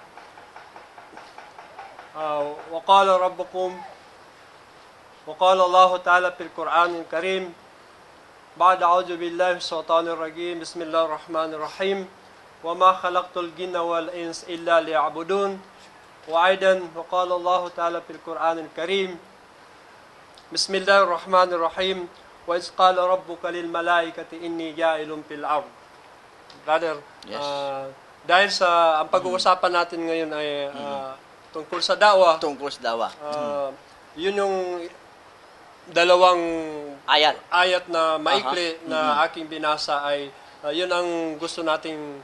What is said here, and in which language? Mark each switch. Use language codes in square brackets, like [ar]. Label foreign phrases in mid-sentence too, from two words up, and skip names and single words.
[ar] وقال الله تعالى في القرآن الكريم بعد أعوذ بالله من الشيطان الرجيم بسم الله الرحمن الرحيم وما خلقت الجن والإنس إلا ليعبدون. وأيضا وقال الله تعالى في القرآن الكريم بسم الله الرحمن الرحيم وإذ قال ربك للملائكة إني جاعل في الأرض. [en] Brother, Yes. [tl] Dahil sa ang pag-uusapan natin ngayon ay tungkol sa dawa. Tungkol sa dawa. Yun yung dalawang Ayat na maikli na aking binasa ay yun ang gusto nating